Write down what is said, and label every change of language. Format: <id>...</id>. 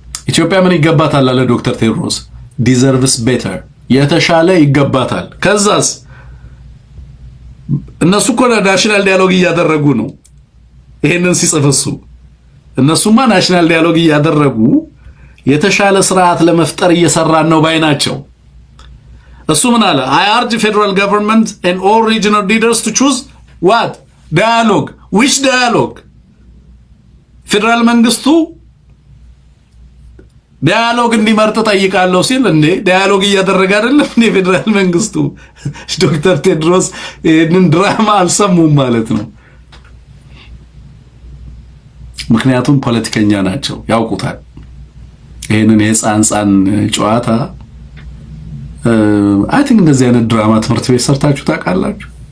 <am>ኢትዮጵያ ምን ይገባታል አለ ዶክተር ቴድሮስ። ዲዘርቭስ ቤተር፣ የተሻለ ይገባታል። ከዛስ እነሱ እኮ ናሽናል ዲያሎግ እያደረጉ ነው። ይሄንን ሲጽፍሱ እነሱማ ናሽናል ዲያሎግ እያደረጉ የተሻለ ስርዓት ለመፍጠር እየሰራን ነው ባይ ናቸው። እሱ ምን አለ?</am> <en>I urge federal government and all regional leaders to choose what? Dialogue. Which dialogue?</en> <am>ፌደራል መንግስቱ ዲያሎግ እንዲመርጥ ጠይቃለሁ ሲል እንዴ ዲያሎግ እያደረገ አይደለም እንዴ ፌደራል መንግስቱ? ዶክተር ቴድሮስ ይህንን ድራማ አልሰሙም ማለት ነው። ምክንያቱም ፖለቲከኛ ናቸው፣ ያውቁታል። ይህንን የህፃን ጨዋታ አይ ቲንክ እንደዚህ አይነት ድራማ ትምህርት ቤት ሰርታችሁ ታውቃላችሁ?</am>